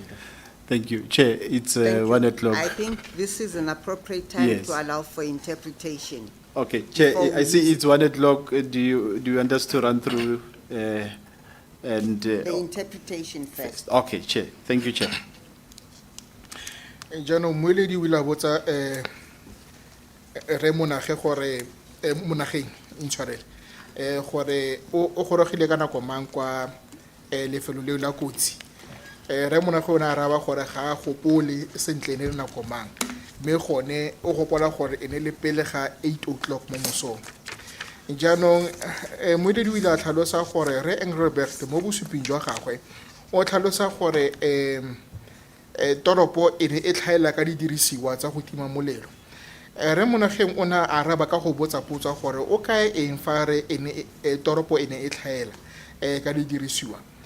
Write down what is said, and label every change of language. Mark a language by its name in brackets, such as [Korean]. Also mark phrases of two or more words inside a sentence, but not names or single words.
[English] Thank you. Chair, it's Thank you. 1 o'clock. I think this is an appropriate time Yes. to allow for interpretation. Okay, Chair, Before I we see leave. it's 1 o'clock. Do you want us to run through and? The interpretation first. Okay, Chair. Thank you, Chair. [Tswana] jaanong moeledi o ile a botsa re monage gore monageng intshwarele gore o gorogile ka nako mang kwa lefelo leo la kotsi re monage o ne a araba gore ga a gopole sentle ne le nako mang mme gone o gopola gore e ne le pele ga 8 o'clock mo mosong jaanong moeledi o ile a tlhalosa gore re Engelbert mo bosuping jwa gagwe o tlhalosa gore toropo e ne e tlhaela ka didirisiwa tsa go tima molelo re monageng o na araba ka go botsa potsa gore o kae eng fa re toropo e ne e tlhaela ka didirisiwa